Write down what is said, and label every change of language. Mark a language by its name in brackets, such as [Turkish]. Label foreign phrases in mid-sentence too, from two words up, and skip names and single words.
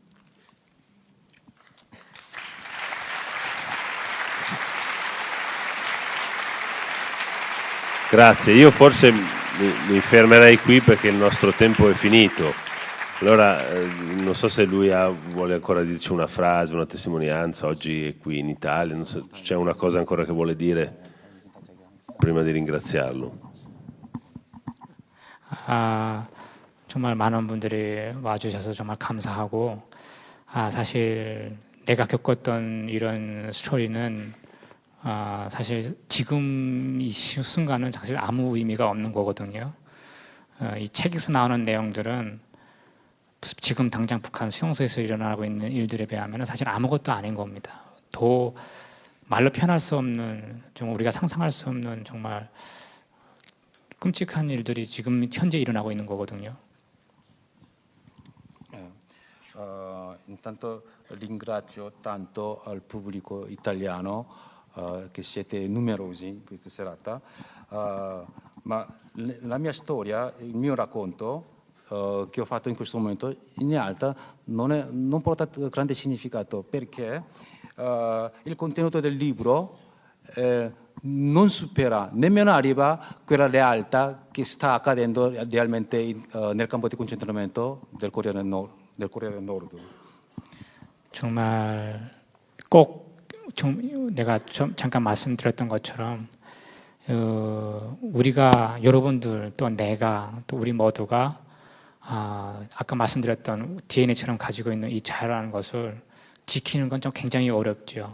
[Italian] Grazie, io forse mi fermerei qui perché il nostro tempo è finito. Allora, non so se lui vuole ancora dirci una frase, una testimonianza, oggi è qui in Italia, non so, c'è una cosa ancora che vuole dire prima di ringraziarlo. [Korean] 정말 많은 분들이 와주셔서 정말 감사하고 사실 내가 겪었던 이런 스토리는 사실 지금 이 순간은 사실 아무 의미가 없는 거거든요. 이 책에서 나오는 내용들은 지금 당장 북한 수용소에서 일어나고 있는 일들에 비하면 사실 아무것도 아닌 겁니다. 더 말로 표현할 수 없는, 좀 우리가 상상할 수 없는 정말 끔찍한 일들이 지금 현재 일어나고 있는 거거든요. [Italian] Intanto ringrazio tanto al pubblico italiano che siete numerosi in questa serata, ma la mia storia, il mio racconto che ho fatto in questo momento in realtà non porta grande significato, perché il contenuto del libro non supera, nemmeno arriva a quella realtà che sta accadendo realmente nel campo di concentramento del Corea del Nord. [Korean] 정말 꼭 내가 잠깐 말씀드렸던 것처럼 우리가 여러분들 또 내가 또 우리 모두가 아까 말씀드렸던 DNA처럼 가지고 있는 이 자유라는 것을 지키는 건 좀 굉장히 어렵죠.